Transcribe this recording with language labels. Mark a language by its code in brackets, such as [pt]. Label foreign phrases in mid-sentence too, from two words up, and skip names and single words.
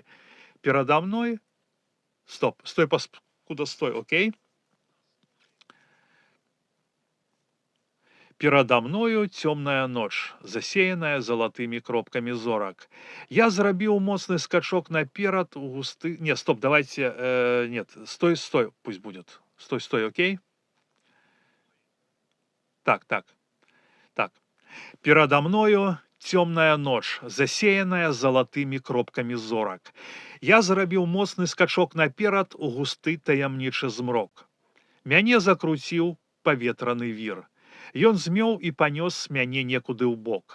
[be] Перада мной... [ru] Стоп, стой, паскуда, стой, окей? [be] Перада мною цёмная ноч, засеяная залатымі кропкамі зорак. Я зрабіў моцны скачок наперад у густы... Не, стоп, давайте... [ru] Нет, стой, стой, пусть будет. Стой, стой, окей? Так. [be] Перада мною цёмная ноч, засеяная залатымі кропкамі зорак. Я зрабіў моцны скачок наперад у густы таямнічы змрок. Мяне закруціў паветраны вір. Ён змёў і панёс мяне некуды ў бок.